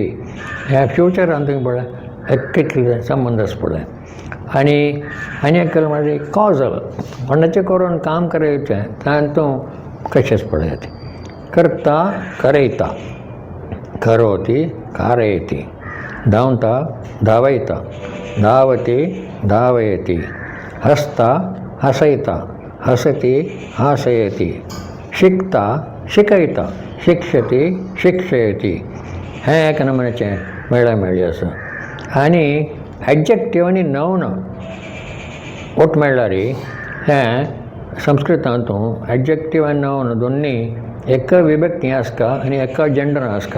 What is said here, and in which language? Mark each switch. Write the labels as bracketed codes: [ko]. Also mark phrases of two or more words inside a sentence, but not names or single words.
[kok] ह्या फ्युचरान तुवें पळय कितले संबंद आसा पळय. आनी एक केलें म्हणजे कॉजल कोणाचें करून काम करयचें तातूंत कशेंच पळयात करता करयता, [sa] करोति कारयति, [kok] धांवता धांवयता, [sa] धावति धावयति, [kok] हसता हसयता, [sa] हसति हासयति, [kok] शिकता शिकयता, [sa] शिक्षति शिक्षयति. [kok] हें एक नमुन्याचें मेळ्ळें आसा. आनी एडजेक्टीव आनी नाउन ओट मेळ्ळ्यार हें संस्कृतांत एडजेक्टीव आनी नाउन दोनी एक विभक्ती आसता आनी एका जेंडर आसता.